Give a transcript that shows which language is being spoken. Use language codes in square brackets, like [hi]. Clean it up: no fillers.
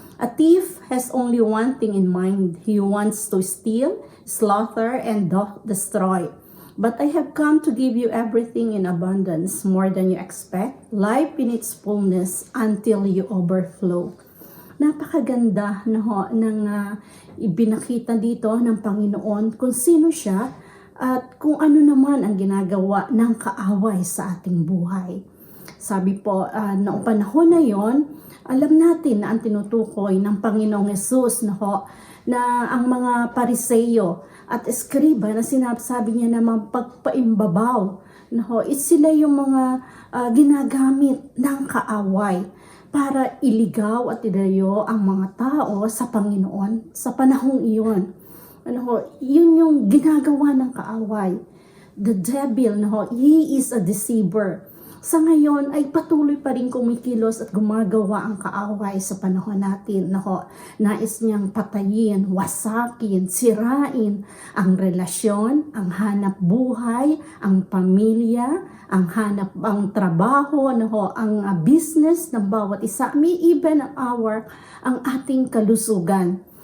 [en] A thief has only one thing in mind. He wants to steal, slaughter, and destroy. But I have come to give you everything in abundance, more than you expect, life in its fullness until you overflow. [tl] Napakaganda ng ibinakita dito ng Panginoon kung sino siya at kung ano naman ang ginagawa ng kaaway sa ating buhay. Sabi po, noong panahon na yon, alam natin na ang tinutukoy ng Panginoong Hesus na ang mga Pariseyo at Eskriba na sinasabi niya na magpagpaimbabaw, sila yung mga ginagamit ng kaaway para iligaw at idayo ang mga tao sa Panginoon sa panahong iyon. Yun yung ginagawa ng kaaway. [en] The devil, he is a deceiver. [tl] Sa ngayon ay patuloy pa rin kumikilos at gumagawa ang kaaway sa panahon natin. Nais niyang patayin, wasakin, sirain ang relasyon, ang hanap buhay, ang pamilya, ang trabaho, ang business ng bawat isa, may even ang ating kalusugan.